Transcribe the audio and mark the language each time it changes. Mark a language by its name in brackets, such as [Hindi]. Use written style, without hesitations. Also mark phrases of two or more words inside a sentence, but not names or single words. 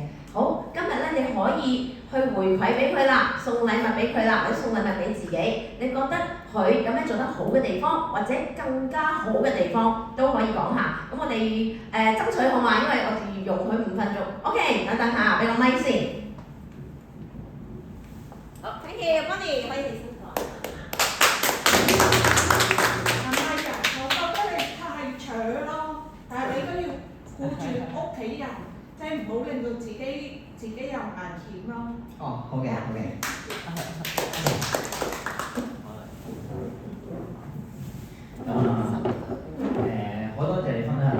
[Cantonese] 好，今日咧你可以去回饋俾佢啦，送禮物俾佢啦，或者送禮物俾自己。你覺得佢有咩做得好嘅地方，或者更加好嘅地方都可以講下。咁我哋爭取好嘛？因為我哋容許5分鐘。OK， 等下，俾個咪先。好 ， [English] thank you， [Cantonese] Bonnie，可以先講。唔係㗎，我覺得你太搶咯，但係你都要顧住屋企人，即係唔好令到自己有危險咯。哦，好嘅，好嘅。好多謝你分享啦。